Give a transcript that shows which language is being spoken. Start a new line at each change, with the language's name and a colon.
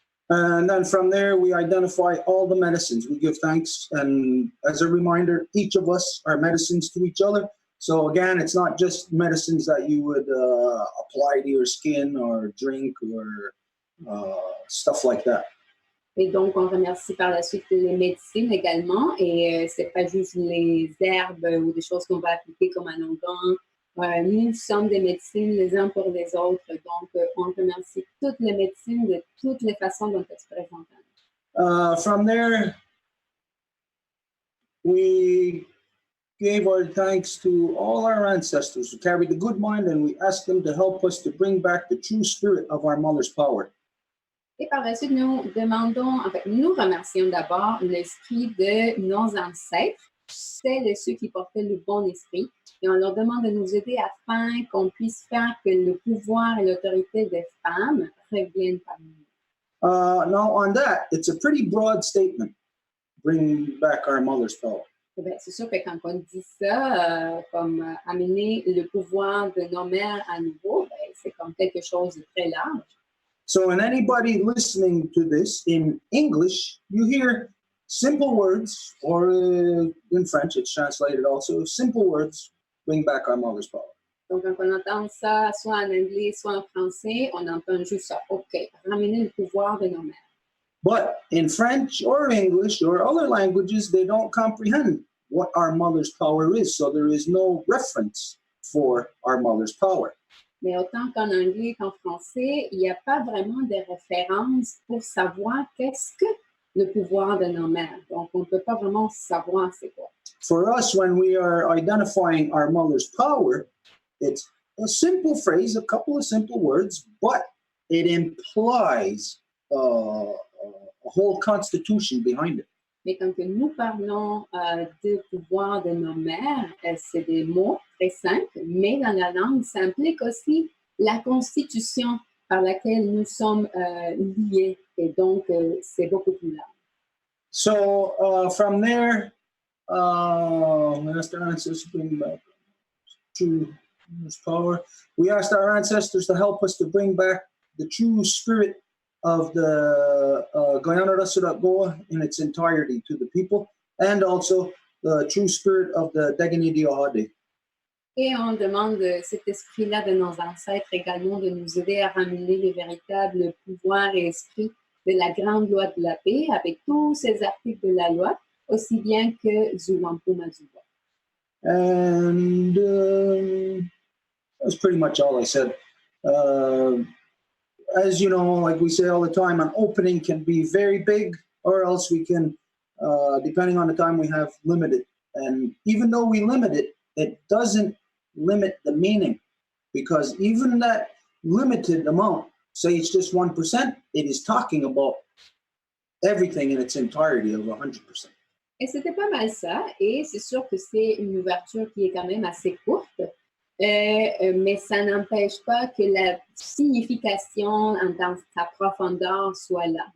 English: And then from there, we identify all the medicines. We give thanks. And as a reminder, each of us are medicines to each other. So again, it's not just medicines that you would apply to your skin or drink or stuff like that.
French: Et donc, on remercie par la suite les médecines également. Et c'est pas juste les herbes ou des choses qu'on va appliquer comme un onguent. Nous sommes des médecines les uns pour les autres. Donc, on remercie toutes les médecines de toutes les façons dont elles se présentent.
English: From there, we gave our thanks to all our ancestors who carried the good mind, and we asked them to help us to bring back the true spirit of our mother's power.
French: Et par la suite, nous remercions d'abord l'esprit de nos ancêtres, celles et ceux qui portaient le bon esprit, et on leur demande de nous aider afin qu'on puisse faire que le pouvoir et l'autorité des femmes reviennent parmi nous.
English: Now, on that, it's a pretty broad statement, bring back our mother's power.
French: Bien, c'est sûr que quand on dit ça, comme amener le pouvoir de nos mères à nouveau, ben, c'est comme quelque chose de très large.
English: So, when anybody listening to this in English, you hear simple words, or in French, it's translated also, simple words, bring back our mother's power.
French: Donc, quand on entend ça, soit en anglais, soit en français, on entend juste ça. OK, ramener le pouvoir de nos mères.
English: But in French or English or other languages, they don't comprehend what our mother's power is. So there is no reference for our mother's power.
French: Mais autant qu'en anglais qu'en français, il n'y a pas vraiment de référence pour savoir qu'est-ce que le pouvoir de nos mères. Donc, on ne peut pas vraiment savoir c'est quoi.
English: For us, when we are identifying our mother's power, it's a simple phrase, a couple of simple words, but it implies a whole constitution behind it.
French: Mais quand nous parlons du pouvoir de nos mères, c'est des mots très simples, mais dans la langue, ça implique aussi la constitution par laquelle nous sommes liés. Et donc, c'est beaucoup plus large.
English: So, from there, we asked our ancestors to bring back true power. We asked our ancestors to help us to bring back the true spirit of the Guyana Goa in its entirety to the people, and also the true spirit of the Degani Diohade.
French: Et on demande cet esprit-là de nos ancêtres également de nous aider à ramener le véritable pouvoir et esprit de la grande loi de la paix avec tous ces articles de la loi, aussi bien que du Whampum.
English: And that's pretty much all I said. As you know, like we say all the time, an opening can be very big, or else we can, depending on the time we have, limit it. And even though we limit it, it doesn't limit the meaning, because even that limited amount, say it's just 1%, it is talking about everything in its entirety of 100%.
French: Et c'était pas mal ça, et c'est sûr que c'est une ouverture qui est quand même assez courte. Mais ça n'empêche pas que la signification dans sa profondeur soit là.